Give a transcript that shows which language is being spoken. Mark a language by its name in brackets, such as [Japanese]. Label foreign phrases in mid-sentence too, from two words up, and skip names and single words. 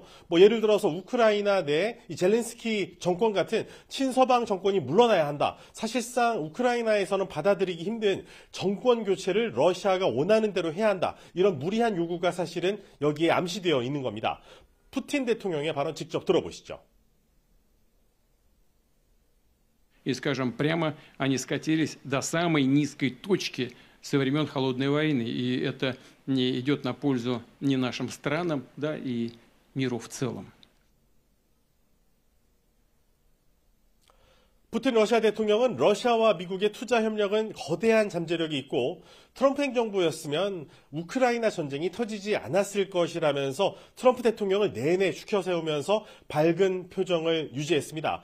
[Korean] 예를 들어서 우크라이나 내 젤렌스키 정권 같은 친서방 정권이 물러나야 한다. 사실상 우크라이나에서는 받아들이기 힘든 정권 교체를 러시아가 원하는 대로 해야 한다. 이런 무리한 요구가 사실은 여기에 암시되어 있는 겁니다. 푸틴 대통령의 발언 직접 들어보시죠. [Russian] И, скажем прямо, они скатились до самой низкой точки со времен Холодной войны. И это не идет на пользу ни нашим странам, да, и миру в целом. [Korean] 푸틴 러시아 대통령은 러시아와 미국의 투자 협력은 거대한 잠재력이 있고 트럼프 행정부였으면 우크라이나 전쟁이 터지지 않았을 것이라면서 트럼프 대통령을 내내 추켜세우면서 밝은 표정을 유지했습니다.